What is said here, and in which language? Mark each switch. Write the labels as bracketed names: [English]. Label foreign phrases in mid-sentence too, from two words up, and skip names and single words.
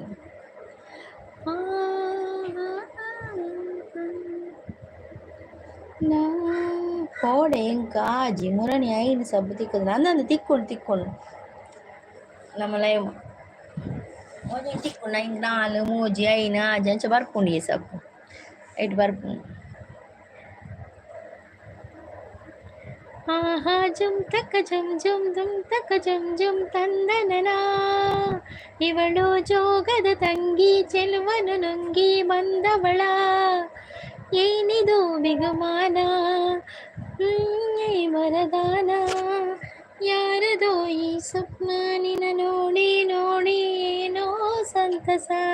[Tulu] ಕೋಡೆ ಎಂಕ ಆಜಿ ಮುರಣಿ ಐನು ಸಬ್ಬು ತಿಕ್ಕದು ನಂದಂದು ತಿಕ್ಕೊಂಡು ನಮ್ಮ ಲೈವ್ ಮೋಜಿ ತಿಕ್ಕೊಂಡು ಐದು ನಾಲು ಮೂಜಿ ಐನು ಆಜಿ ಅಂಚ ಬರ್ಪುಂಡಿ ಸಬ್ಬು ಐಟ್ ಬರ್ಪುಂಡು. [Kannada] ಆಹಾ ಜುಮ್ ತಕ್ಕ ಜುಮ್ ಜುಮ್ ದುಮ್ ತಕ್ಕ ಜುಮ್ ಜುಮ್ ತಂದನನ, ಇವಳು ಜೋಗದ ತಂಗಿ ಚೆಲುವನು ನುಂಗಿ ಬಂದವಳ, ಏನಿದು ಬಿಗುಮಾನ ವರದಾನ, ಯಾರದೋ ಈ ಸ್ವಪ್ನ ನಿನ ನೋಡಿ ನೋಡಿ ಏನೋ ಸಂತಸ.